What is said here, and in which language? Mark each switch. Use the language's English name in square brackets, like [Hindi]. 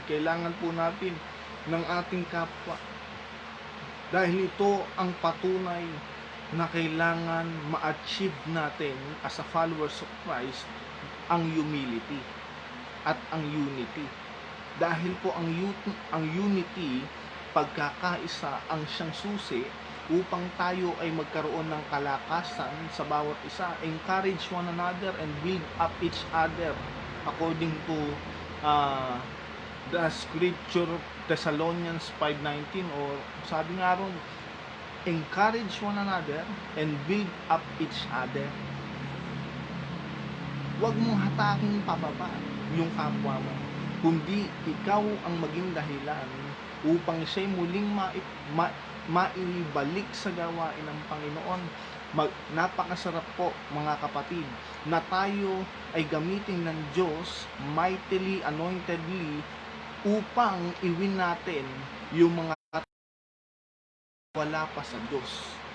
[Filipino] Kailangan po natin ng ating kapwa. Dahil ito ang patunay na kailangan ma-achieve natin [English] as a followers of Christ, [Filipino] ang humility at ang unity. Dahil po ang unity, pagkakaisa ang siyang susi upang tayo ay magkaroon ng kalakasan sa bawat isa. [English] Encourage one another and build up each other according to the scripture Thessalonians 5:19, [Filipino] or sabi nga ron, [English] encourage one another and build up each other. [Filipino] Huwag mong hataking pababa yung kapwa mo, kundi ikaw ang maging dahilan upang siya'y muling maibalik sa gawain ng Panginoon. Napakasarap po mga kapatid na tayo ay gamitin ng Diyos mightily, anointedly, upang iwin natin yung mga wala pa sa Diyos.